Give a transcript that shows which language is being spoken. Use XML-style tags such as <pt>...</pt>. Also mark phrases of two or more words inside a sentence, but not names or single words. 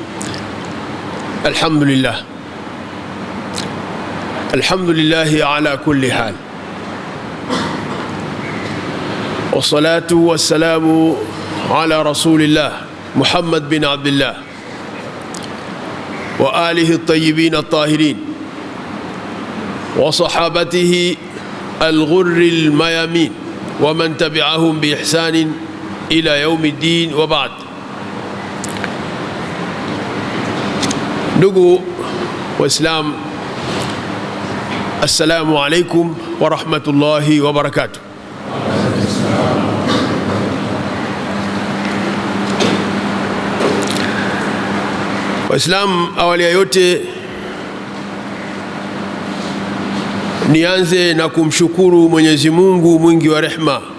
<ar>الحمد لله على كل حال، والصلاة والسلام على رسول الله محمد بن عبد الله وآله الطيبين الطاهرين وصحابته الغر الميامين ومن تبعهم بإحسان إلى يوم الدين وبعد.</ar> <sw>Ndugu Waislamu,</sw> <ar>السلام عليكم ورحمة الله وبركاته.</ar> <sw>Waislamu, awali ya yote nianze na kumshukuru Mwenyezi Mungu mwingi wa rehma</sw>